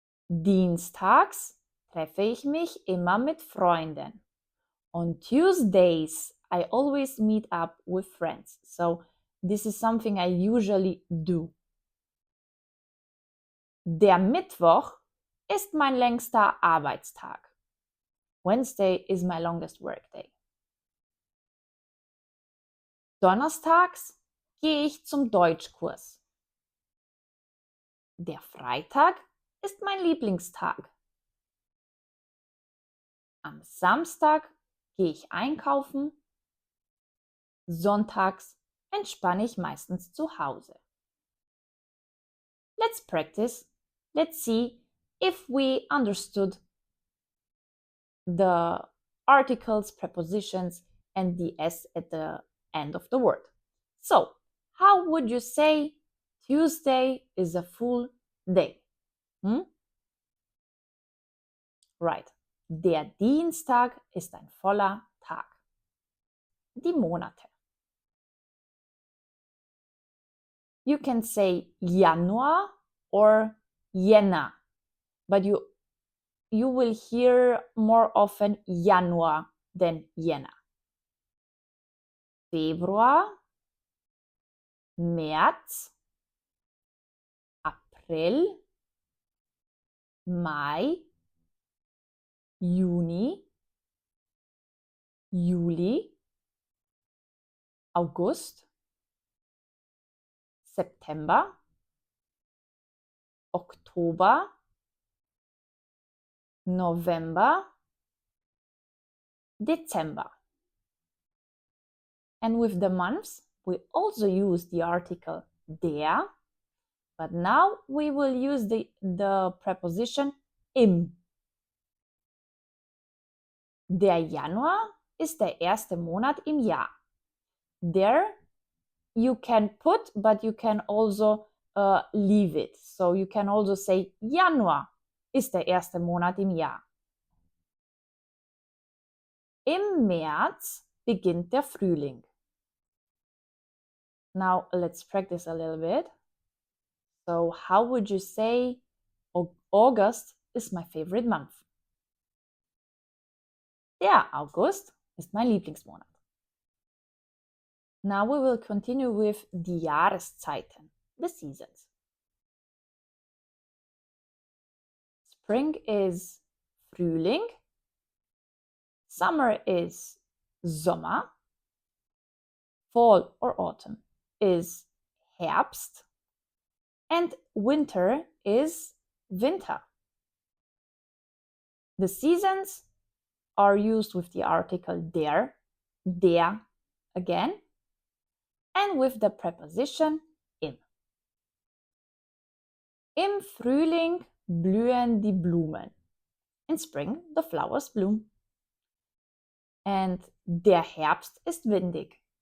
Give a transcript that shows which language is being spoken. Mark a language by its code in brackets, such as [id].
[de] Dienstags treffe ich mich immer mit Freunden. [en] On Tuesdays, I always meet up with friends. So this is something I usually do. [de] Der Mittwoch ist mein längster Arbeitstag. [en] Wednesday is my longest workday. [de] Donnerstags gehe ich zum Deutschkurs. Der Freitag ist mein Lieblingstag. Am Samstag gehe ich einkaufen. Sonntags entspanne ich meistens zu Hause. [en] Let's practice. Let's see if we understood the articles, prepositions, and the s at the end of the word. So, how would you say Tuesday is a full day? Right. [de] Der Dienstag ist ein voller Tag. Die Monate. [en] You can say Januar or Jänner, but you will hear more often Januar than Jänner. [de] Februar, März, April, Mai, Juni, Juli, August, September, Oktober, November, Dezember. [en] And with the months, we also use the article der, but now we will use the preposition im. [de] Der Januar ist der erste Monat im Jahr. [en] There you can put, but you can also leave it. So you can also say [de] Januar ist der erste Monat im Jahr. Im März beginnt der Frühling. [en] Now let's practice a little bit. So how would you say August is my favorite month? [de] Der August ist mein Lieblingsmonat. [en] Now we will continue with [de] die Jahreszeiten, [en] the seasons. Spring is Frühling, summer is Sommer, fall or autumn is Herbst, and winter is Winter. The seasons are used with the article der again, and with the preposition im. [de] Im Frühling blühen die Blumen. [en] In spring the flowers bloom. [de] And der Herbst ist windig.